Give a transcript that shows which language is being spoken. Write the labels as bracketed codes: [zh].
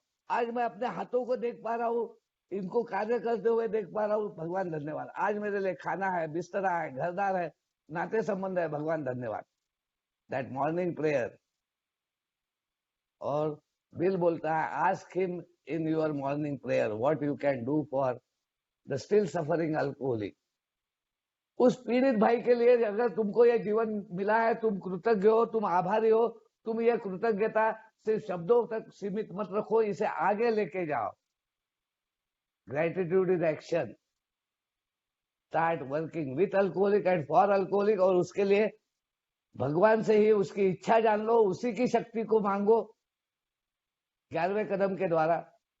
[hi] आज मैं अपने हाथों को देख पा रहा हूँ, इनको कार्य करते हुए देख पा रहा हूँ, भगवान धन्यवाद। आज मेरे लिए खाना है, बिस्तरा है, घरदार है, नाते संबंध है, भगवान धन्यवाद। [en] That morning prayer. [hi] और बिल बोलता है, [en] Ask him in your morning prayer, what you can do for the still suffering alcoholic. [hi] उस पीड़ित भाई के लिए अगर तुमको ये जीवन मिला है, तुम कृतज्ञ हो, तुम आभारी हो, तुम ये कृतज्ञता सिर्फ शब्दों तक सीमित मत रखो, इसे आगे लेके जाओ. [en] Gratitude is action. Start working with alcoholic and for alcoholic, [hi] और उसके लिए भगवान से ही उसकी इच्छा जान लो, उसी की शक्ति को मांगो 11वें कदम के द्वारा.